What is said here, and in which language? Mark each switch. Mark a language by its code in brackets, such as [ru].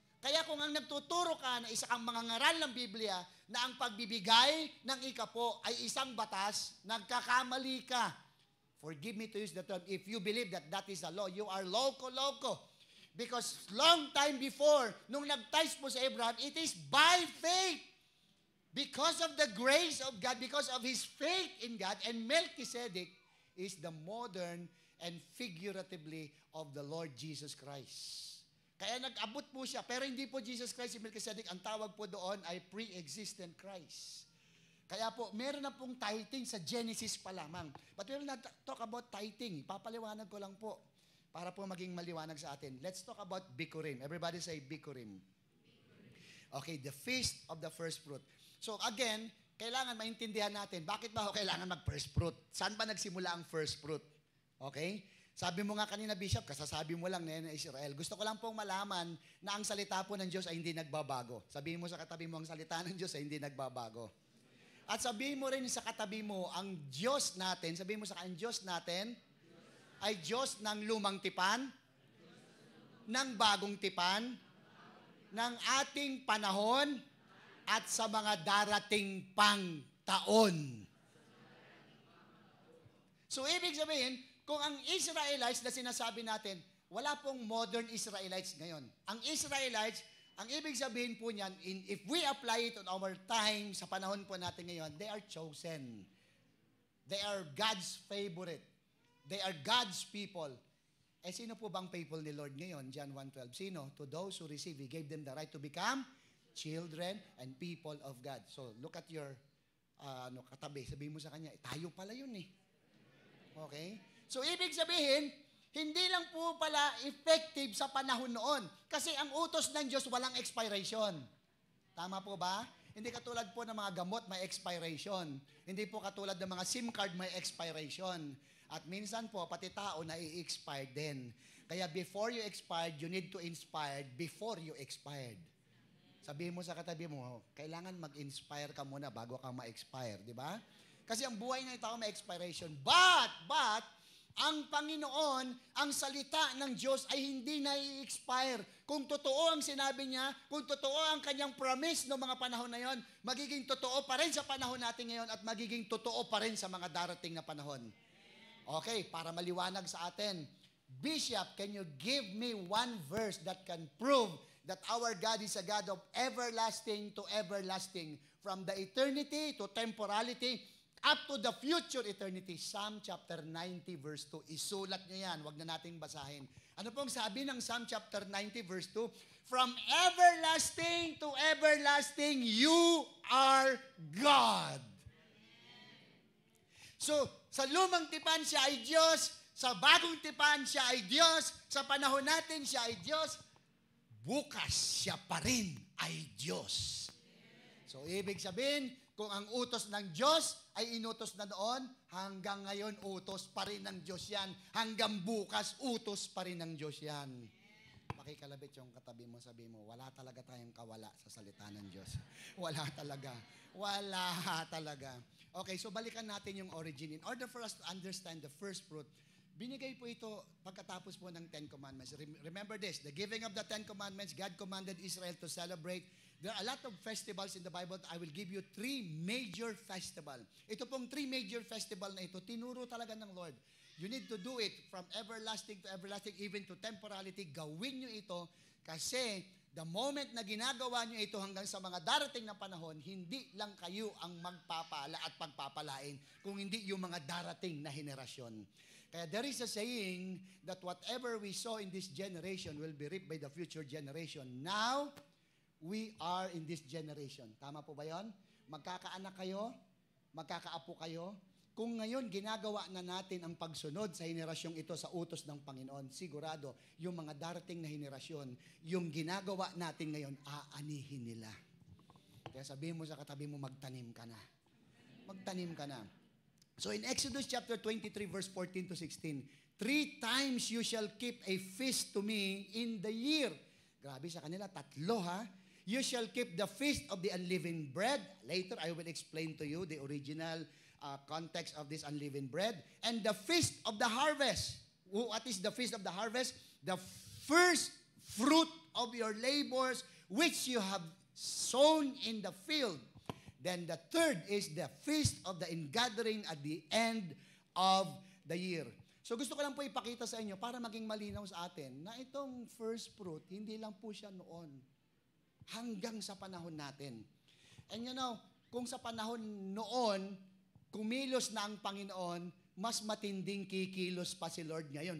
[tl] Kaya kung ang nagtuturo ka na isa kang mga ngaral ng Biblia, na ang pagbibigay ng ikapo ay isang batas, nagkakamali ka. [en] Forgive me to use the term. If you believe that that is a law, you are loco-loco. Because long time before, nung nag-tithe po sa Abraham, it is by faith. Because of the grace of God, because of his faith in God, and Melchizedek is the modern and figuratively of the Lord Jesus Christ. [tl] Kaya nag-abot po siya, pero hindi po Jesus Christ si Melchizedek, ang tawag po doon ay pre-existent Christ. Kaya po, meron na pong tithing sa Genesis pa lamang. But we will not talk about tithing. Papaliwanag ko lang po para po maging maliwanag sa atin. [en] Let's talk about Bikurim. Everybody say Bikurim. Okay, the feast of the first fruit. [tl] So again, kailangan maintindihan natin, bakit ba kailangan mag-first fruit? Saan ba nagsimula ang first fruit? Okay? Sabi mo nga kanina, Bishop, kasasabi mo lang na Israel. Gusto ko lang pong malaman na ang salita po ng Diyos ay hindi nagbabago. Sabihin mo sa katabi mo, ang salita ng Diyos ay hindi nagbabago. At sabihin mo rin sa katabi mo, ang Diyos natin, sabihin mo sa ang Diyos natin, ay Diyos ng lumang tipan, ng bagong tipan, ng ating panahon, at sa mga darating pang taon. So, ibig sabihin, kung ang Israelites na sinasabi natin, wala pong modern Israelites ngayon. Ang Israelites, ang ibig sabihin po niyan, if we apply it on our time, sa panahon po natin ngayon, they are chosen. [en] They are God's favorite. They are God's people. [tl] Eh, sino po bang people ni Lord ngayon? John 1:12. Sino? [en] To those who receive, He gave them the right to become children and people of God. So, look at your katabi. [tl] Sabihin mo sa kanya, tayo pala yun eh. Okay? So, ibig sabihin, hindi lang po pala effective sa panahon noon. Kasi ang utos ng Diyos, walang expiration. Tama po ba? Hindi katulad po ng mga gamot, may expiration. Hindi po katulad ng mga SIM card, may expiration. At minsan po, pati tao na i-expired din. [en] Kaya before you expired, you need to inspire before you expired. [tl] Sabihin mo sa katabi mo, kailangan mag-inspire ka muna bago ka ma-expire, di ba? Kasi ang buhay ng tao may expiration. But, ang Panginoon, ang salita ng Diyos ay hindi na i-expire. Kung totoo ang sinabi niya, kung totoo ang kanyang promise noong mga panahon na yon, magiging totoo pa rin sa panahon natin ngayon at magiging totoo pa rin sa mga darating na panahon. [en] Okay, para maliwanag sa atin, Bishop, can you give me one verse that can prove that our God is a God of everlasting to everlasting, from the eternity to temporality, up to the future eternity? [tl] Psalm chapter 90 verse 2. Isulat niyo yan, wag na nating basahin. [en] Ano pong sabi ng Psalm chapter 90 verse 2? From everlasting to everlasting, you are God. [tl] So, sa lumang tipan siya ay Diyos, sa bagong tipan siya ay Diyos, sa panahon natin siya ay Diyos, bukas siya pa rin ay Diyos. So, ibig sabihin, kung ang utos ng Diyos ay inutos na noon, hanggang ngayon utos pa rin ng Diyos yan. Hanggang bukas, utos pa rin ng Diyos yan. Makikalabit yung katabi mo, sabi mo, wala talaga tayong kawala sa salita ng Diyos. Wala talaga. [en] Wala talaga. Okay, so balikan natin yung origin. In order for us to understand the first fruit, [tl] Binigay po ito pagkatapos po ng Ten Commandments. [en] Remember this, the giving of the Ten Commandments, God commanded Israel to celebrate. There are a lot of festivals in the Bible. I will give you 3 major festival. Ito pong 3 major festival na ito, tinuro talaga ng Lord. You need to do it from everlasting to everlasting, even to temporality. [tl] Gawin nyo ito kasi the moment na ginagawa nyo ito hanggang sa mga darating na panahon, hindi lang kayo ang magpapala at pagpapalain, kung hindi yung mga darating na henerasyon. [en] Kaya there is a saying that whatever we sow in this generation will be reaped by the future generation. Now, we are in this generation. [tl] Tama po ba yun? Magkakaanak kayo, magkakaapo kayo. Kung ngayon ginagawa na natin ang pagsunod sa henerasyong ito sa utos ng Panginoon, sigurado yung mga darating na henerasyon, yung ginagawa natin ngayon, aanihin nila. Kaya sabihin mo sa katabi mo, magtanim ka na. Magtanim ka na. [en] So in Exodus chapter 23 verse 14 to 16, 3 times you shall keep a feast to me in the year. Grabe sa kanila, 3 ha. You shall keep the feast of the unleavened bread. Later I will explain to you the original context of this unleavened bread. And the feast of the harvest. What is the feast of the harvest? The first fruit of your labors which you have sown in the field. Then the third is the feast of the ingathering at the end of the year. [tl] So gusto ko lang po ipakita sa inyo para maging malinaw sa atin na itong first fruit, hindi lang po siya noon. Hanggang sa panahon natin. And you know, kung sa panahon noon, kumilos na ang Panginoon, mas matinding kikilos pa si Lord ngayon.